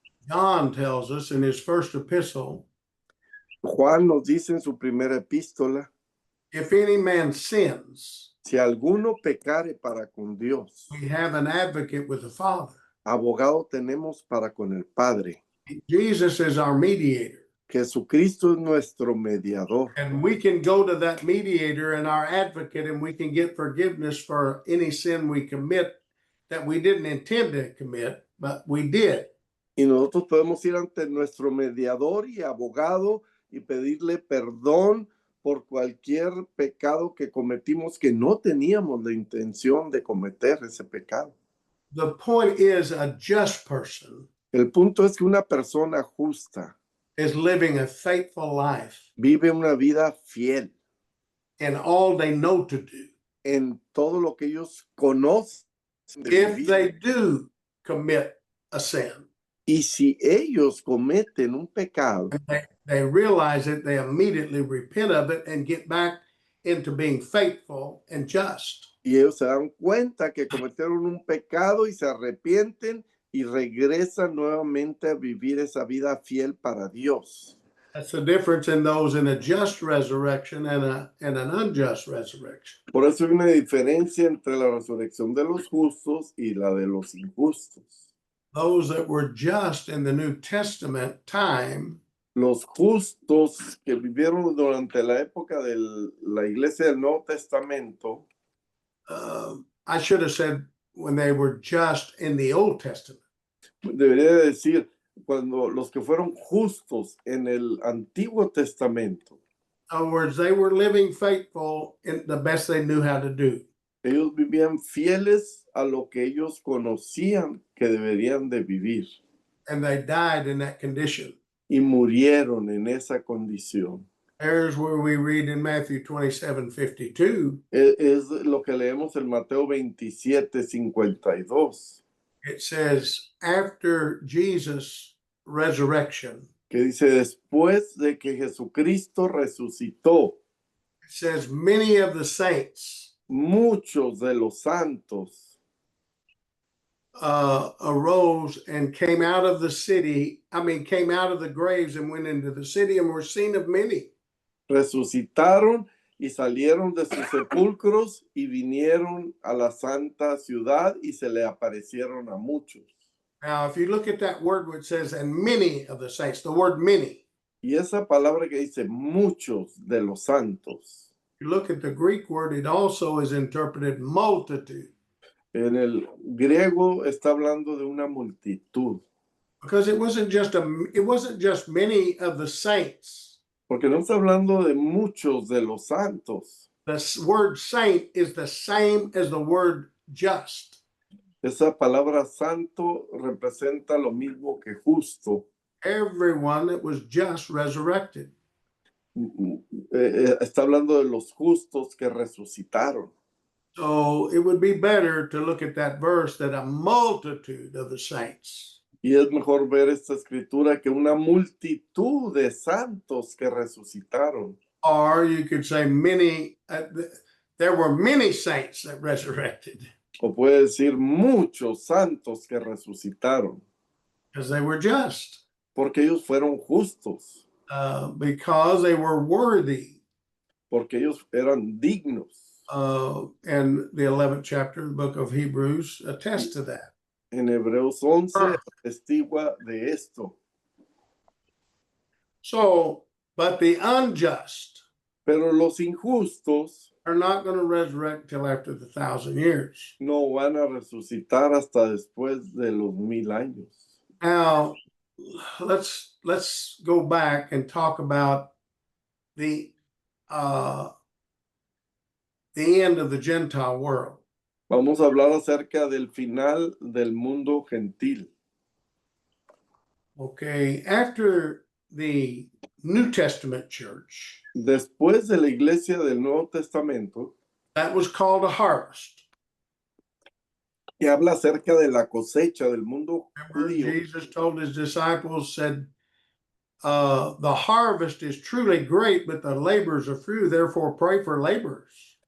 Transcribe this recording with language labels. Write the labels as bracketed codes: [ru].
[en] John tells us in his first epistle, [es] Juan nos dice en su primera epístola, [en] if any man sins, [es] si alguno pecare para con Dios, [en] we have an advocate with the Father. [es] abogado tenemos para con el Padre. [en] Jesus is our mediator. [es] Jesucristo es nuestro mediador. [en] And we can go to that mediator and our advocate and we can get forgiveness for any sin we commit that we didn't intend to commit, but we did. [es] Y nosotros podemos ir ante nuestro mediador y abogado y pedirle perdón por cualquier pecado que cometimos que no teníamos la intención de cometer ese pecado. [en] The point is, a just person [es] El punto es que una persona justa [en] is living a faithful life [es] vive una vida fiel [en] in all they know to do. [es] en todo lo que ellos conocen de [en] If [es] vivir. [en] they do commit a sin, [es] Y si ellos cometen un pecado, [en] they realize it, they immediately repent of it and get back into being faithful and just. [es] y ellos se dan cuenta que cometieron un pecado y se arrepienten y regresan nuevamente a vivir esa vida fiel para Dios. [en] That's the difference in those in a just resurrection and an unjust resurrection. [es] Por eso hay una diferencia entre la resurrección de los justos y la de los injustos. [en] Those that were just in the New Testament time, [es] Los justos que vivieron durante la época de la iglesia del Nuevo Testamento, [en] I should have said when they were just in the Old Testament. [es] debería decir, cuando los que fueron justos en el Antiguo Testamento, [en] In other words, they were living faithful in the best they knew how to do. [es] ellos vivían fieles a lo que ellos conocían que deberían de vivir. [en] and they died in that condition. [es] y murieron en esa condición. [en] There's where we read in Matthew 27:52. [es] Es lo que leemos en Mateo 27:52, [en] It says, after Jesus' resurrection, [es] que dice, después de que Jesucristo resucitó, [en] it says, many of the saints [es] muchos de los santos [en] arose and came out of the city. Came out of the graves and went into the city and were seen of many. [es] resucitaron y salieron de sus sepulcros y vinieron a la santa ciudad y se le aparecieron a muchos. [en] Now, if you look at that word where it says, and many of the saints, the word many, [es] Y esa palabra que dice muchos de los santos, [en] you look at the Greek word, it also is interpreted multitude, [es] en el griego está hablando de una multitud, [en] because it wasn't just many of the saints. [es] porque no está hablando de muchos de los santos. [en] The word saint is the same as the word just. [es] Esa palabra santo representa lo mismo que justo. [en] Everyone that was just resurrected. [es] Está hablando de los justos que resucitaron. [en] So it would be better to look at that verse that a multitude of the saints. [es] Y es mejor ver esta escritura que una multitud de santos que resucitaron. [en] Or you could say many, there were many saints that resurrected [es] O puede decir muchos santos que resucitaron. [en] because they were just, [es] Porque ellos fueron justos. [en] because they were worthy. [es] Porque ellos eran dignos. [en] And the 11th chapter of the book of Hebrews attests to that. [es] En Hebreos 11 atestigua de esto. [en] So, but the unjust [es] Pero los injustos [en] are not going to resurrect till after the 1,000 years. [es] no van a resucitar hasta después de los 1000 años. [en] Now, let's go back and talk about the end of the Gentile world. [es] Vamos a hablar acerca del final del mundo gentil. [en] Okay, after the New Testament church, [es] Después de la iglesia del Nuevo Testamento, [en] that was called a harvest. [es] que habla acerca de la cosecha del mundo [en] Remember, [es] judío. [en] Jesus told his disciples, said, the harvest is truly great, but the laborers are few, therefore pray for laborers.